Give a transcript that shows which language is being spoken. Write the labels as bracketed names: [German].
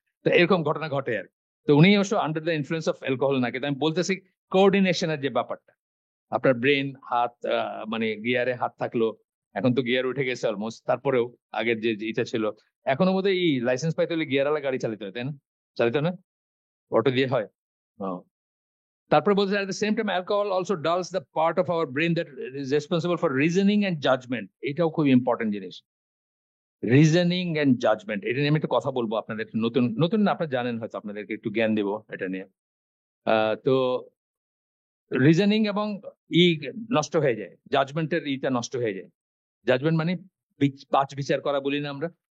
[Bangla] তো এরকম ঘটনা ঘটে আর কি। তো উনি অবশ্য [English] under the influence of alcohol [Bangla] না, কিন্তু আমি বলতেছি কোঅর্ডিনেশনের যে ব্যাপারটা, আপনার ব্রেন, হাত, মানে গিয়ারে হাত থাকলো, এখন তো গিয়ার উঠে গেছে অলমোস্ট, তারপরেও আগের যে এটা ছিল, এখনো বোধহয় এই লাইসেন্স পাইতে হলে গিয়ারওয়ালা গাড়ি চালিতে হয়, তাই না? চালিত না, অটো দিয়ে হয়। তারপরে বলছে [English] at the same time alcohol also dulls the part of our brain that is responsible for reasoning and judgment. [Bangla] এটাও খুব ইম্পর্টেন্ট জিনিস, [English] Reasoning and judgment. [Bangla] এটা নিয়ে আমি একটু কথা বলবো আপনাদের, নতুন নতুন না, আপনারা জানেন হয়তো, আপনাদেরকে একটু জ্ঞান দেবো এটা নিয়ে। তো রিজনিং এবং ই নষ্ট হয়ে যায়, জাজমেন্টের ইটা নষ্ট হয়ে যায়। জাজমেন্ট মানে বিচার করা বলি না আমরা,